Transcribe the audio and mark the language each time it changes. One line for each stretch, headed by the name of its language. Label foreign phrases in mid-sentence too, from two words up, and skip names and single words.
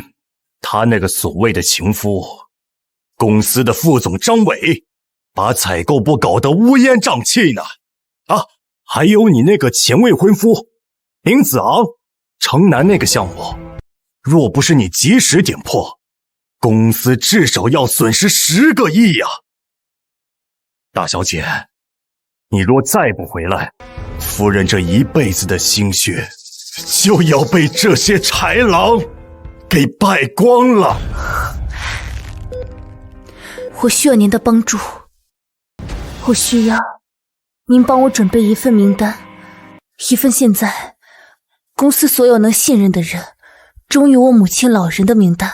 Chinese: 她那個所謂的情夫，公司的副總張偉，把採購部搞得烏煙瘴氣呢。啊，還有你那個前未婚夫林子昂，城南那個項目，若不是你及時點破，公司至少要損失10個億呀！大小姐，你若再不回來，夫人這一輩子的心血就要被這些豺狼給敗光了。我需要您的幫助，我需要您幫我準備一份名單，一份現在公司所有能信任的人忠於我母親老人的名單。